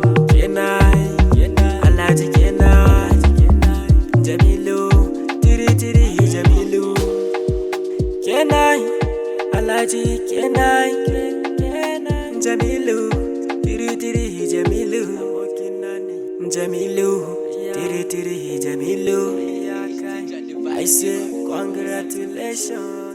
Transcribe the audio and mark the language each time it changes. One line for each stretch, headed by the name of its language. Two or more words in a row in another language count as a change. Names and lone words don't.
Hausa: Kenan, Alhaji kenan, Jamilu, tiri tiri Jamilu. Kenan, Alhaji kenan, Jamilu, tiri tiri Jamilu. Jamilu, tiri tiri Jamilu.
English: I say congratulations.